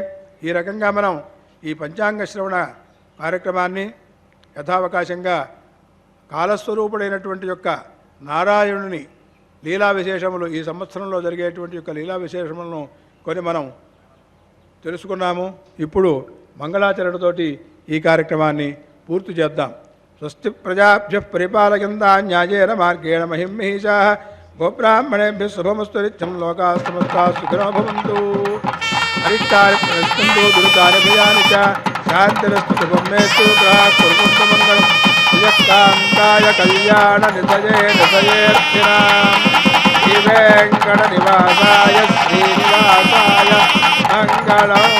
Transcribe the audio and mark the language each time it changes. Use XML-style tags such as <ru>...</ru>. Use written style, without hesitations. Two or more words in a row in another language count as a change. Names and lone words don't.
<te>ఈ రకంగా మనం ఈ పంచాంగ శ్రవణ కార్యక్రమాన్ని యథావకాశంగా కాలస్వరూపుడైనటువంటి యొక్క నారాయణుని లీలా విశేషములు, ఈ సంవత్సరంలో జరిగేటువంటి యొక్క లీలా విశేషములను కొన్ని మనం తెలుసుకున్నాము. ఇప్పుడు మంగళాచరణతోటి ఈ కార్యక్రమాన్ని పూర్తి చేద్దాం.</te> <sa>స్వస్తి ప్రజాభ్యః పరిపాలయంతా న్యాయేన మార్గేణ మహిమహీషాః గోబ్రాహ్మణేభ్యः శుభమస్తు నిత్యం లోకాః సమస్తాః సుఖినో భవంతు. అరిష్టాని ప్రయచ్చन्तు దురితాని భయాని చ శాంతిరస్తు శుభం మేస్తు గ్రహాః కుర్వంతు మంగళం. శ్రీయకాంతాయ కళ్యాణ నిధయేర్ధినాం శ్రీ వెంకట నివాసాయ శ్రీనివాసాయ మంగళం.</sa>